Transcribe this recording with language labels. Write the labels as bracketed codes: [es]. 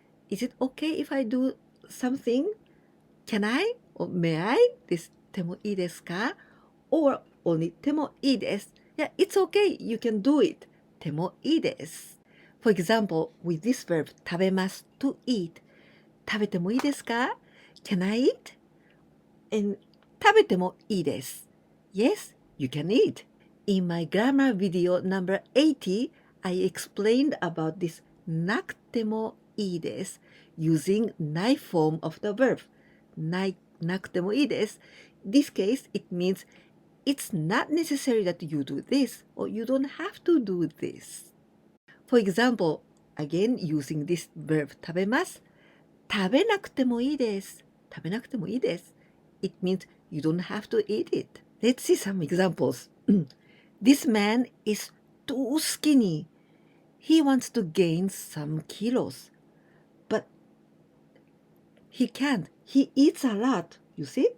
[en] Is it okay if I do something? Can I or may I? This [ja] temo ii desu ka? [en] Or only [ja] temo ii desu? [en] Yeah, it's okay. You can do it. [ja] Temo ii desu. [en] For example, with this verb, 食べます to eat. [ja] 食べてもいいですか? [en] Can I eat? [ja] And 食べてもいいです. [en] Yes, you can eat. In my grammar video number 80, I explained about this なくてもいいです using ない form of the verb. [ja] なくてもいいです. [en] In this case, it means it's not necessary that you do this or you don't have to do this. For example, again using this verb 食べます。 [ja] 食べなくてもいいです。食べなくてもいいです。 [en] It means you don't have to eat it. Let's see some examples. This man is too skinny. He wants to gain some kilos. But he can't. He eats a lot. You see?